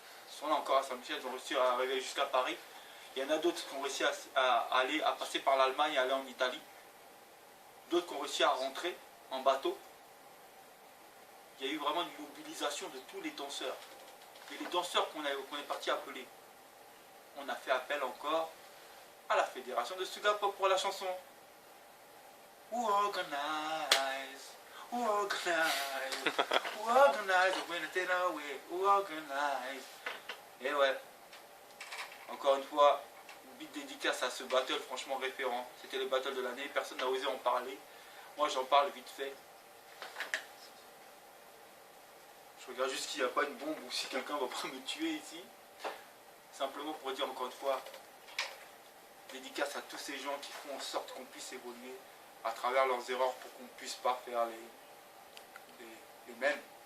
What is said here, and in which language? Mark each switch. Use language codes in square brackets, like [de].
[fr] Ils sont là encore à Saint-Michel, ils ont réussi à arriver jusqu'à Paris. Il y en a d'autres qui ont réussi à passer par l'Allemagne et aller en Italie. D'autres qui ont réussi à rentrer en bateau. Il y a eu vraiment une mobilisation de tous les danseurs. Et les danseurs qu'on est parti appeler, on a fait appel encore à la fédération de Suga Pop pour la chanson. [en] Who organize, who organize, who organize, when it take away, who organize. [fr] Et ouais, encore une fois, une big dédicace à ce battle franchement référent. C'était le battle de l'année, personne n'a osé en parler. Moi j'en parle vite fait. Je regarde juste qu'il n'y a pas une bombe ou si quelqu'un va pas me tuer ici. Simplement pour dire encore une fois, dédicace à tous ces gens qui font en sorte qu'on puisse évoluer à travers leurs erreurs pour qu'on ne puisse pas faire les mêmes.